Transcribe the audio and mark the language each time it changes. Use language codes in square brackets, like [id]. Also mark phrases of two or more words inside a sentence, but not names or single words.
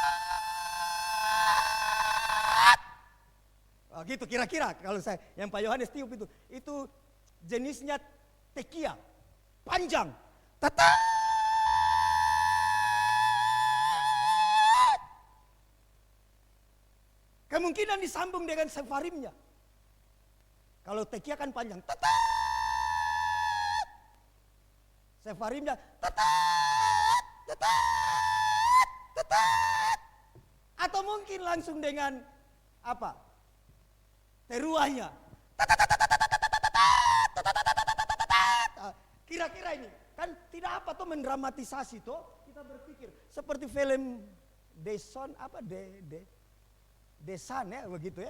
[id] Oh, gitu kira-kira kalau saya yang Pak Yohanes tiup itu jenisnya tekia, panjang. Tatat! Kemungkinan disambung dengan sefarimnya. Kalau tekia kan panjang. Tatat! Sefarimnya. Tatat! Tatat! Tatat! Atau mungkin langsung dengan apa? Teruahnya. Kira-kira ini. Kan tidak apa tuh mendramatisasi tuh. Kita berpikir. Seperti film Deson apa Desan ya begitu ya.